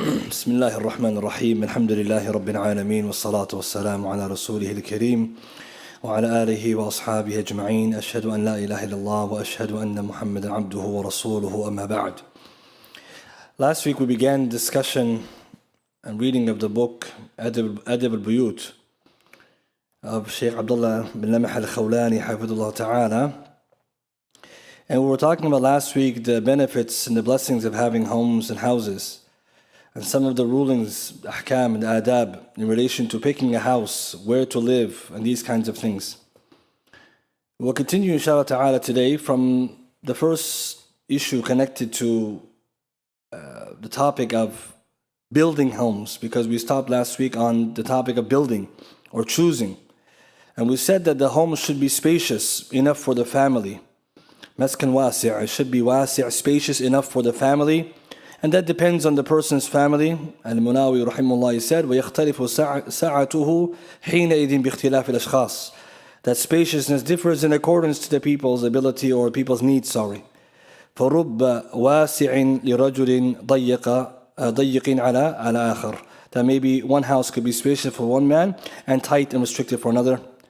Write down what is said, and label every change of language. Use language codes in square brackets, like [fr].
[ar] بسم الله الرحمن الرحيم الحمد لله رب العالمين والصلاة والسلام على رسوله الكريم وعلى آله وأصحابه أجمعين أشهد أن لا إله إلا الله وأشهد أن محمدا عبده ورسوله أما بعد. [en] Last week we began discussion and reading of the book Adab al-Buyut of Sheikh Abdullah bin Lamah al-Khawlani حفظه ta'ala, and we were talking about last week the benefits and the blessings of having homes and houses, and some of the rulings, ahkam and adab in relation to picking a house, where to live, and these kinds of things. We'll continue inshallah ta'ala today from the first issue connected to the topic of building homes, because we stopped last week on the topic of building or choosing. And we said that the home should be spacious enough for the family. Maskan wasi', it should be wasi', spacious enough for the family. And that depends on the person's family. Al-Munawi rahimahullah said, [ar] وَيَخْتَلِفُ سَعَتُهُ حِينَئِذٍ بِاخْتِلَافِ الْأَشْخَاصِ. [en] That spaciousness differs in accordance to the people's ability or people's needs, [ar] فَرُبَّ وَاسِعٍ لِرَجُلٍ ضَيِّقٍ عَلَى آخَرٍ. [en] That maybe one house could be spacious for one man and tight and restricted for another.